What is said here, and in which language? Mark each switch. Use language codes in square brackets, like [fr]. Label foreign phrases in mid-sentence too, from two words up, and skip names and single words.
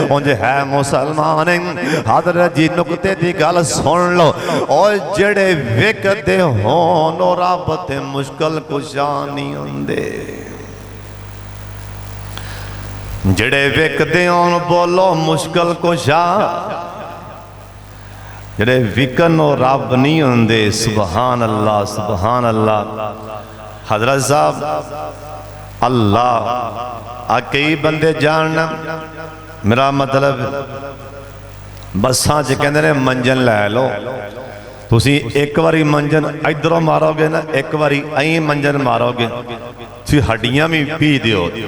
[pa] اونج ہے مسلمان حضرت جی نکتے دی گل سن لو، اور جہڑے وکدے ہون او رب تے مشکل کشا نہیں ہندے، جہڑے وکدے ہون بولو مشکل کشا، جہڑے وکن او رب نہیں ہندے. [ar] سبحان الله سبحان الله. [pa] حضرت صاحب اللہ آ کئی بندے جاننا، میرا مطلب بساں چ کہندے نے منجن لے لو، تسی ایک باری منجن ادھروں مارو گے نا، ایک باری اں منجن مارو گے تسی ہڈیاں بھی پی دیو.